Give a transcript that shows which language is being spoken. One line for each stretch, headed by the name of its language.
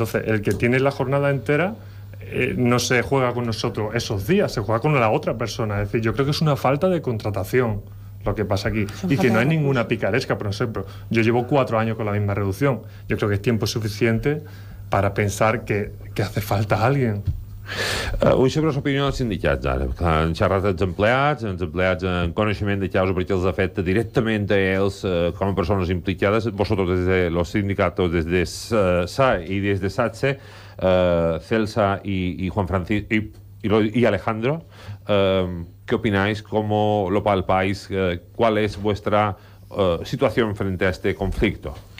Spanish: Entonces, el que tiene la jornada entera no se juega con nosotros esos días, se juega con la otra persona. Es decir, yo creo que es una falta de contratación lo que pasa aquí. Y que no hay ninguna picaresca, por ejemplo. Yo llevo 4 años con la misma reducción. Yo creo que es tiempo suficiente para pensar que hace falta alguien.
Catalan: Vull saber l'opinió dels sindicats ara. Han xerrat els empleats en coneixement de causa perquè els afecta directament a ells com a persones implicades.
Spanish: Vosotros desde los sindicatos, desde SAE y desde SATSE, Celsa y Juan Francisco y Alejandro, ¿qué opináis? ¿Cómo lo palpáis? ¿Cuál es vuestra situación frente a este conflicto?